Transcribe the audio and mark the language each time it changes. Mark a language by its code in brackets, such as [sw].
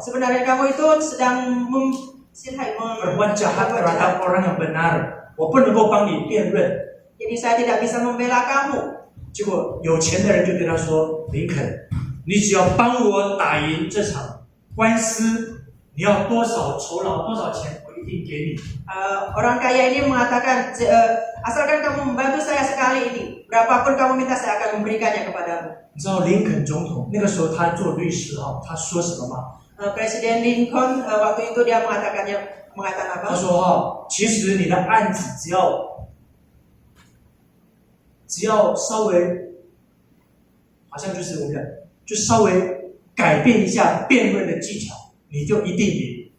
[id] sebenarnya kamu itu sedang berbuat jahat terhadap orang yang benar， [zh] 我不能够帮你辩论。 [id] Jadi saya tidak bisa membela kamu. [zh] 结果有钱的人就对他说：“林肯，你只要帮我打赢这场官司，你要多少酬劳、多少钱，我一定给你。” [id] Orang kaya ini mengatakan, asalkan kamu membantu saya sekali ini, berapapun kamu minta saya akan memberikannya kepadamu. [zh] 你知道林肯总统那个时候他做律师他说什么吗？ [id] Presiden Lincoln waktu itu dia mengatakan apa? [zh] 他说其实你的案子只要稍微，好像就是我们讲，就稍微改变一下辩论的技巧，你就一定赢。